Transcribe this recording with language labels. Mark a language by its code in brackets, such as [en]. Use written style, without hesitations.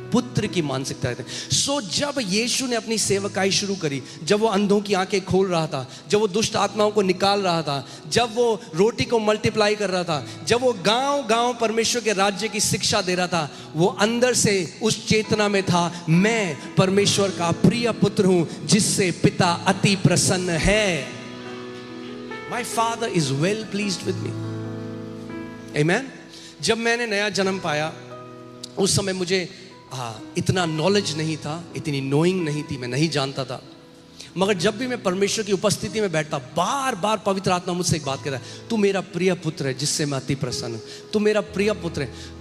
[hi] पुत्र की मानसिकता रखते हैं. सो जब यीशु ने अपनी सेवकाई शुरू करी, जब वो अंधों की आंखें खोल रहा था, जब वो दुष्ट आत्माओं को निकाल रहा था, जब वो रोटी को मल्टीप्लाई कर रहा था, जब वो गांव गांव परमेश्वर के राज्य की शिक्षा दे रहा था, वो अंदर से उस चेतना में था, मैं परमेश्वर का प्रिय पुत्र हूं जिससे पिता अति प्रसन्न है. [en] My father is well pleased with me. Amen. [hi] जब मैंने नया जन्म पाया उस समय मुझे इतना नॉलेज नहीं था, इतनी नोइंग नहीं थी, मैं नहीं जानता था. मगर जब भी मैं परमेश्वर की उपस्थिति में बैठता, बार बार पवित्र आत्मा मुझसे एक बात कहता है, तू मेरा प्रिय पुत्र है जिससे मैं अति प्रसन्न हूं, तू मेरा प्रिय पुत्र है.